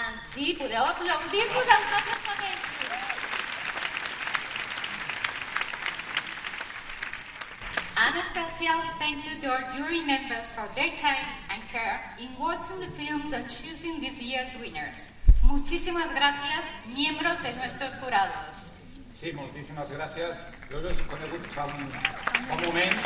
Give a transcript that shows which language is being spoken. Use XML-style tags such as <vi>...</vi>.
<ca>Sí, podeu aplaudir-vos amb tots els papers.</ca> <en>And a special thank you to our jury members for their time and care in watching the films and choosing this year's winners.</en> <es>Muchísimas gracias, miembros de nuestros jurados.</es> <ca>Sí, moltíssimes gràcies. Jo us he conegut fa un moment.</ca>